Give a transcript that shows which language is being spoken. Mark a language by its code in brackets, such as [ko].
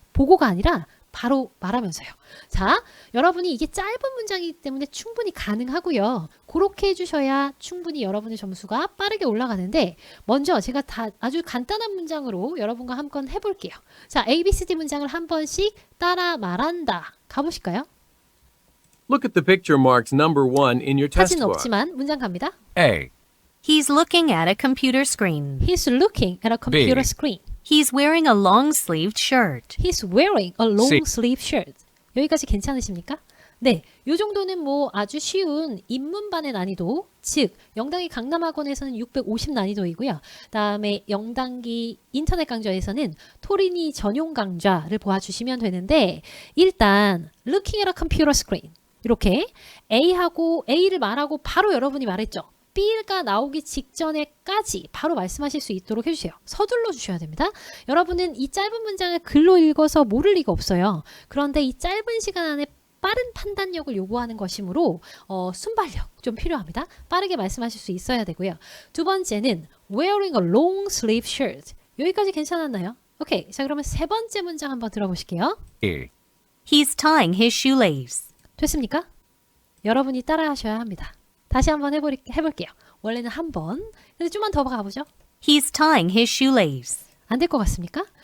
[ko] 보고가 아니라 바로 말하면서요. 자, 여러분이 이게 짧은 문장이기 때문에 충분히 가능하고요. 그렇게 해주셔야 충분히 여러분의 점수가 빠르게 올라가는데 먼저 제가 아주 간단한 문장으로 여러분과 한번 해볼게요. 자, ABCD 문장을 한 번씩 따라 말한다. 가보실까요? [en] Look at the picture marked number 1 in your test [ko] 사진 [en] book. [ko] 없지만 문장 갑니다. [en] A. He's looking at a computer screen. He's looking at a computer B. screen. He's wearing a long-sleeved shirt. He's wearing a long sleeve shirt. [ko] 여기까지 괜찮으십니까? 네, 요 정도는 뭐 아주 쉬운 입문반의 난이도, 즉 영단기 강남학원에서는 650 난이도이고요. 다음에 영단기 인터넷 강좌에서는 토린이 전용 강좌를 보아주시면 되는데 일단 [en] looking at a computer screen [ko] 이렇게 A를 말하고 바로 여러분이 말했죠. B가 나오기 직전에까지 바로 말씀하실 수 있도록 해주세요. 서둘러 주셔야 됩니다. 여러분은 이 짧은 문장을 글로 읽어서 모를 리가 없어요. 그런데 이 짧은 시간 안에 빠른 판단력을 요구하는 것이므로 순발력 좀 필요합니다. 빠르게 말씀하실 수 있어야 되고요. 두 번째는 [en] wearing a long sleeve shirt. [ko] 여기까지 괜찮았나요? 오케이. 자, 그러면 세 번째 문장 한번 들어보실게요. [en] E. He's tying his shoelace. [ko] 됐습니까? 여러분이 따라 하셔야 합니다. 다시 한번 해볼게요. 원래는 한 번. 근데 좀만 더 가보죠. [en] He's tying his shoelace. [ko] 안 될 것 같습니까?